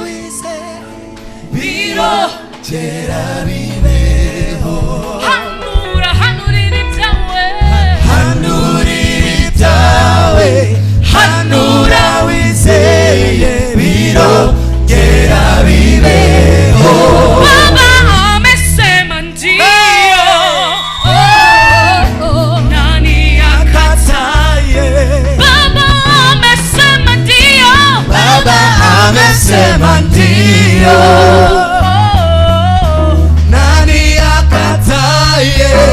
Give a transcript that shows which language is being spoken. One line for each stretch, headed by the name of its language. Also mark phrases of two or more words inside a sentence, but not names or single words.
Kinyarwanda: birongera bibeho hanurira ibyawe hanura wizeye birongera bibeho
Swahili: Baba amesema ndio nani akataye Baba amesema ndio amesema ndio nani akataye